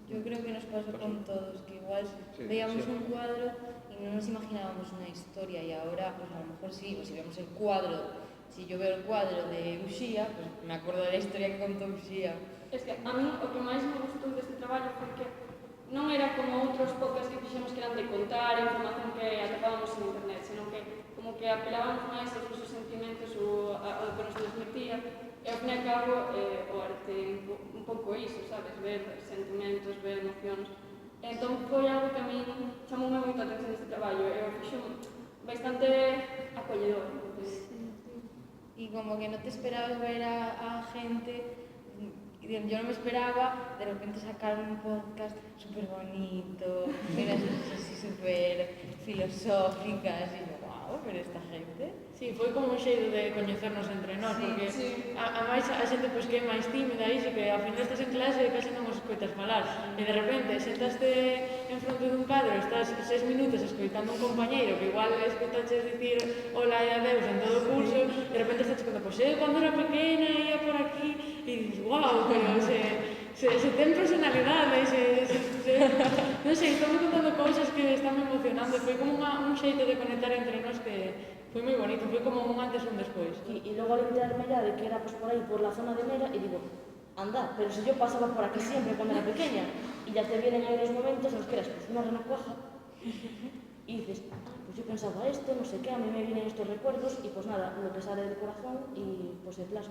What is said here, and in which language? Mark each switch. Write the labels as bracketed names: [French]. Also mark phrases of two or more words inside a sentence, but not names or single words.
[Spanish] creo que nos pasó con todos, que igual veíamos un cuadro y no nos imaginábamos una historia y ahora, pues a lo mejor sí, pues si vemos el cuadro, si yo veo el cuadro de Uxía, pues me acuerdo de la historia que contó Uxía. Es que a mí [Galician] o que máis me gustou deste traballo foi que non era como outros podcasts que fixemos que eran de contar a información que atopábamos en internet, senón que como que apelábamos máis aos nosos sentimentos ou ao que nos transmitía, e ao fin e ao cabo o arte un pouco iso, sabes? Ver sentimentos, ver emocións. Entón foi algo que a mí chamoume moito a atención deste traballo e o fixo bastante acolledor. [Spanish] Y como que no te esperabas ver a gente. Yo no me esperaba de repente sacar un podcast súper bonito, unas cosas así súper filosóficas, y yo, wow, pero esta gente... [Galician] Sí, foi como un xeito de coñecernos entre nós, porque a máis a xente pois, que é máis tímida e que ao final estás en clase e case non os escoitas falar, e de repente sentaste en fronte dun cadro, estás 6 minutos escoitando un compañeiro que igual escoitaches dicir hola e adeus en todo o curso, e de repente estás escoitando, pois cando era pequena ia por aquí, e dices, wow, pero se ten personalidade, non sei, estamos contando cousas que están emocionando, foi como un xeito de conectar entre nós que foi moi bonito, foi como un antes e un despois. [Spanish] Y luego al enterarme ya de que era pues, por ahí, por la zona de Mera, y digo, anda, pero si yo pasaba por aquí siempre cuando era pequeña, y ya te vienen ahí los momentos en los que eras pues, una renacuaja, y dices, pues yo pensaba esto, no sé qué, a mí me vienen estos recuerdos, y pues nada, lo que sale del corazón y pues se plasma.